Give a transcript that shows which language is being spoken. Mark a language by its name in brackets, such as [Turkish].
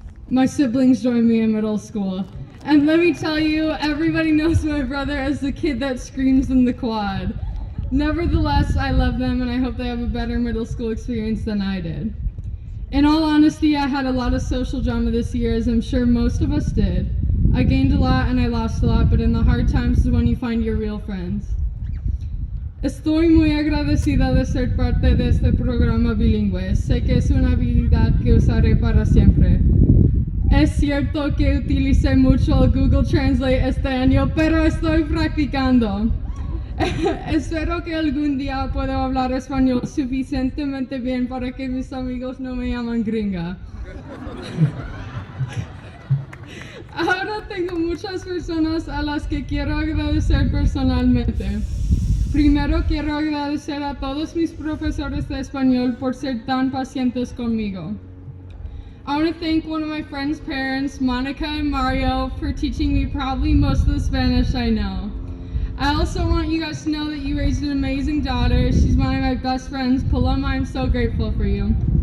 [English] My siblings joined me in middle school. And let me tell you, everybody knows my brother as the kid that screams in the quad. Nevertheless, I love them and I hope they have a better middle school experience than I did. In all honesty, I had a lot of social drama this year, as I'm sure most of us did. I gained a lot and I lost a lot, but in the hard times is when you find your real friends. [Spanish] Estoy muy agradecida de ser parte de este programa bilingüe. Sé que es una habilidad que usaré para siempre. Es cierto que utilicé mucho el Google Translate este año, pero estoy practicando. Espero que algún día pueda hablar español suficientemente bien para que mis amigos no me llamen gringa. Ahora tengo muchas personas a las que quiero agradecer personalmente. Primero quiero agradecer a todos mis profesores de español por ser tan pacientes conmigo. [English] I want to thank one of my friend's parents, Monica and Mario, for teaching me probably most of the Spanish I know. I also want you guys to know that you raised an amazing daughter. She's one of my best friends. Paloma, I'm so grateful for you.